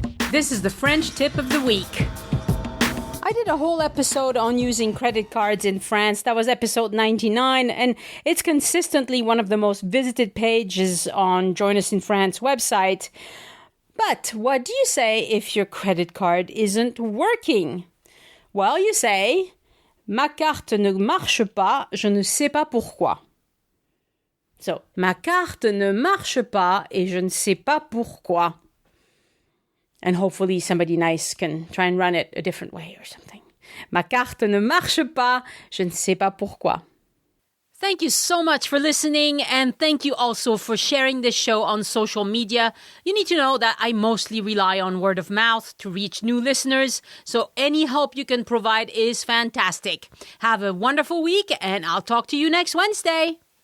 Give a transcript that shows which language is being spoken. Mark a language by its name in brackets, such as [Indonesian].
[English] This is the French tip of the week. I did a whole episode on using credit cards in France. That was episode 99, and it's consistently one of the most visited pages on Join Us in France website. But what do you say if your credit card isn't working? Well, you say, [French] ma carte ne marche pas, je ne sais pas pourquoi. [English] So, [French] ma carte ne marche pas et je ne sais pas pourquoi. [English] And hopefully somebody nice can try and run it a different way or something. [French] Ma carte ne marche pas, je ne sais pas pourquoi. [English] Thank you so much for listening, and thank you also for sharing this show on social media. You need to know that I mostly rely on word of mouth to reach new listeners, so any help you can provide is fantastic. Have a wonderful week, and I'll talk to you next Wednesday.